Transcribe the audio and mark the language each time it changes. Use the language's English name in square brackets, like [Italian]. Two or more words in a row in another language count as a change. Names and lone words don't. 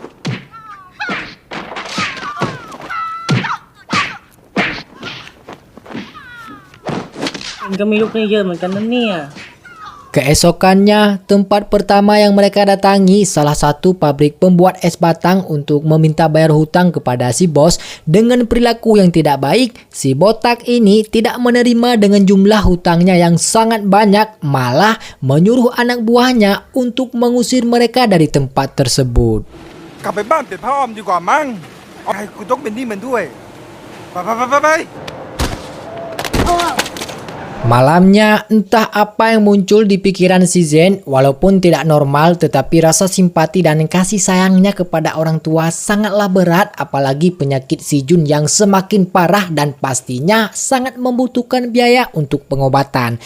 [Indonesian] Keesokannya, tempat pertama yang mereka datangi salah satu pabrik pembuat es batang untuk meminta bayar hutang kepada si bos. Dengan perilaku yang tidak baik, si botak ini tidak menerima dengan jumlah hutangnya yang sangat banyak, malah menyuruh anak buahnya untuk mengusir mereka dari tempat tersebut. [Thai] กลับไปบ้านเป็ดพระอ้อมดีกว่ามั้งเอาให้กูต้องเป็นหนี้มันด้วยไป [Indonesian] Malamnya, entah apa yang muncul di pikiran si Zen, walaupun tidak normal, tetapi rasa simpati dan kasih sayangnya kepada orang tua sangatlah berat, apalagi penyakit si Jun yang semakin parah dan pastinya sangat membutuhkan biaya untuk pengobatan.